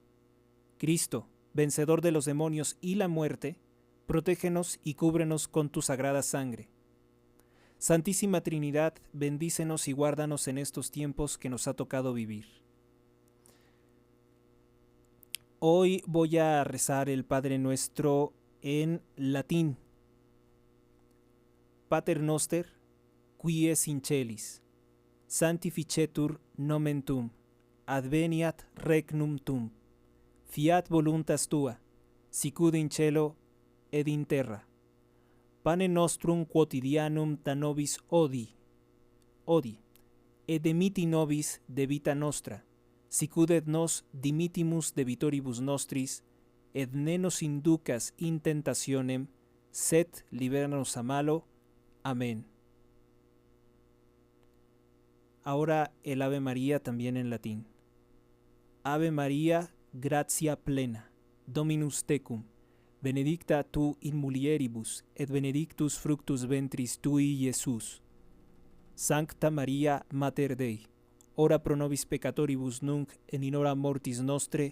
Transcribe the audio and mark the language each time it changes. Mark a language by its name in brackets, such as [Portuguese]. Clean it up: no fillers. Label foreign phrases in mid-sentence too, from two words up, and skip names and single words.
[Spanish] Cristo, vencedor de los demonios y la muerte, protégenos y cúbrenos con tu sagrada sangre. Santísima Trinidad, bendícenos y guárdanos en estos tiempos que nos ha tocado vivir. Hoy voy a rezar el Padre Nuestro en latín. [Latin] Pater noster, qui es in celis, sanctificetur nomen tuum, adveniat regnum tuum, fiat voluntas tua, sicut in cielo ed in terra. Pane nostrum quotidianum da nobis odii, et dimiti nobis debita nostra, sicut et nos dimitimus debitoribus nostris, et ne nos inducas in tentationem, sed libera-nos a malo. [Spanish] Amén. Ahora el Ave María también en latín. [Latin] Ave María, gratia plena, Dominus tecum, benedicta tu in mulieribus, et benedictus fructus ventris tui, Iesus. Sancta Maria, Mater Dei, ora pro nobis peccatoribus nunc et in hora mortis nostre.